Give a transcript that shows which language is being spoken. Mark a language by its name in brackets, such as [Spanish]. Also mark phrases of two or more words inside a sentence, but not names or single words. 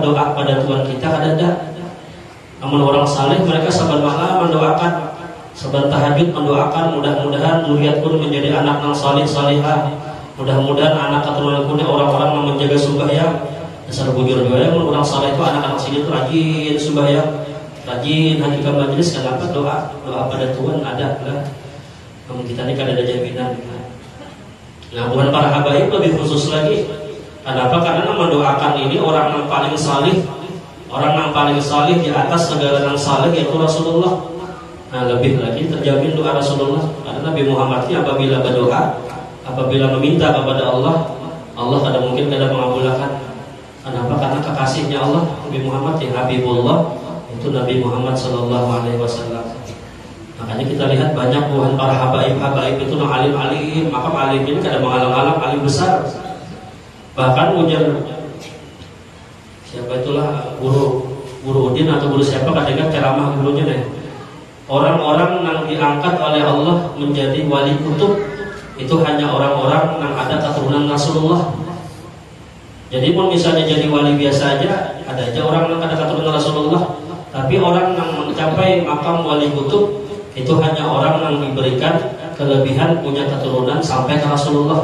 [Banjar] Doa pada Tuhan kita kada ada. Namun orang saleh mereka saban malam mendoakan, saban tahajud mendoakan mudah-mudahan zuriat pun menjadi anak yang saleh salihah. [Indonesian] Mudah-mudahan anak keturunan pun orang-orang yang menjaga sembahyang. [Banjar] Dasar bujur doa orang saleh itu anak-anak sini itu rajin sembahyang, rajin hadir ke majelis. Kenapa? Doa pada Tuhan ada lah. Namun kita ini kada ada jaminan. Nah bukan para habaib lebih khusus lagi. [Indonesian] Kenapa? Karena mendoakan ini orang yang paling salih, orang yang paling salih di atas segala yang salih yaitu Rasulullah. [Banjar] Nah lebih lagi terjamin doa Rasulullah. Karena Nabi Muhammad ini apabila berdoa, apabila meminta kepada Allah, Allah kada mungkin kada mengabulkan. [Indonesian] Kenapa? Karena kekasihnya Allah Nabi Muhammad yang Habibullah itu Nabi Muhammad [Arabic] صلى الله عليه وسلم. [Banjar] Makanya kita lihat banyak buhan para habaib itu yang alim-alim. Maka alim ini kada mengalang-alang alim besar. Bahkan ujar siapa itulah guru Udin atau guru siapa kadang ceramah gurunya deh. [Indonesian] Orang-orang yang diangkat oleh Allah menjadi wali kutub itu hanya orang-orang yang ada keturunan Rasulullah. Jadi pun misalnya jadi wali biasa aja, ada aja orang yang ada keturunan Rasulullah. Tapi orang yang mencapai makam wali kutub itu hanya orang yang diberikan kelebihan punya keturunan sampai ke Rasulullah.